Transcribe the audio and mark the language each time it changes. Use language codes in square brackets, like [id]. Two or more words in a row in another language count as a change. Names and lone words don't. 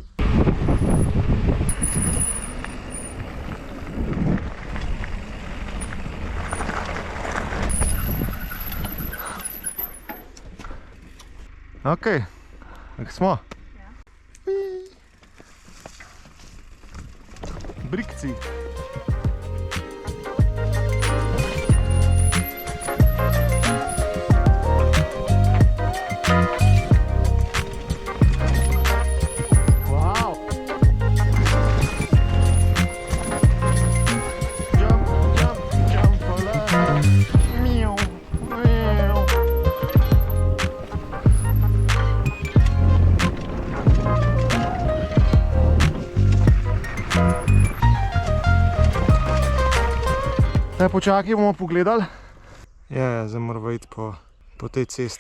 [sl] Ok, tako smo. Ja. Brikci. Wow. [en] Jump, jump, jump for love. Meow, meow. [sl] Zdaj počakaj, bomo pogledali. Ja, zdaj moramo iti po tej cesti.